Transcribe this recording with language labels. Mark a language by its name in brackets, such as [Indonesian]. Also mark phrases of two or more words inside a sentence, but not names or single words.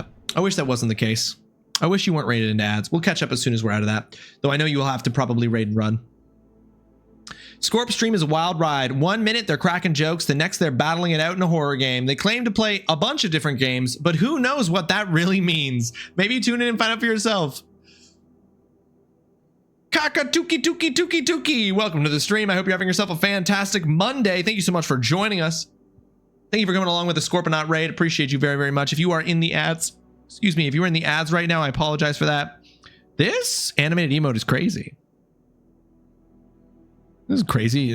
[English] I wish that wasn't the case. I wish you weren't raided into ads. We'll catch up as soon as we're out of that. Though I know you will have to probably raid and run. Scorp stream is a wild ride. 1 minute they're cracking jokes, the next they're battling it out in a horror game. They claim to play a bunch of different games, but who knows what that really means. Maybe tune in and find out for yourself. Kaka-tuki-tuki-tuki-tuki. Welcome to the stream. I hope you're having yourself a fantastic Monday. Thank you so much for joining us. Thank you for coming along with the Scorponot raid. Appreciate you very, very much. If you are in the ads, excuse me, if you're in the ads right now, I apologize for that. This animated emote is crazy. This is crazy.